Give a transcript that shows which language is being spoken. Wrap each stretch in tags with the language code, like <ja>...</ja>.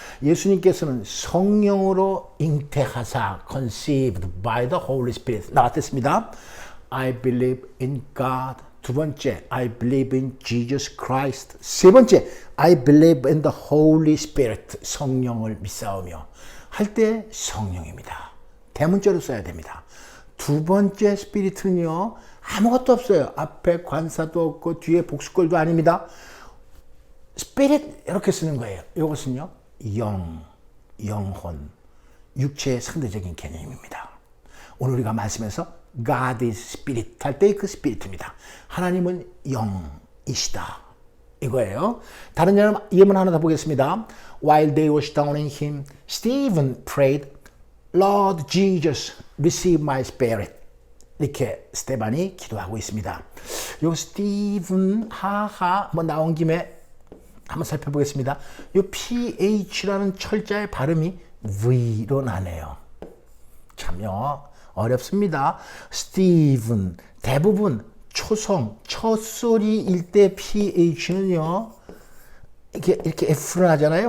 <ko>예수님께서는 성령으로 잉태하사</ko> <en>conceived by the Holy Spirit</en> <ko>나왔습니다.</ko> <en>I believe in God. 두 번째, I believe in Jesus Christ. 세 번째, I believe in the Holy Spirit.</en> <ko>성령을 믿사오며 할 때 성령입니다. 대문자로 써야 됩니다. 두 번째 스피릿은요, 아무것도 없어요. 앞에 관사도 없고 뒤에 복수꼴도 아닙니다. 스피릿 이렇게 쓰는 거예요. 이것은요, 영. 영혼, 육체의 상대적인 개념입니다. 오늘 우리가 말씀에서</ko> <en>God is Spirit</en> <ko>할 때 그 Spirit입니다. 하나님은 영이시다. 이거예요. 다른 예문 하나 더 보겠습니다.</ko> <en>While they were stoning him, Stephen prayed, Lord Jesus, receive my spirit.</en> <ko>이렇게 스테반이 기도하고 있습니다. 요 스티븐 하하 뭐 나온 김에 한번 살펴보겠습니다. 요 PH라는 철자의 발음이 V로 나네요. 참요 어렵습니다. 스티븐 대부분 초성 첫소리일 때 PH는요 이렇게 F로 나잖아요.</ko>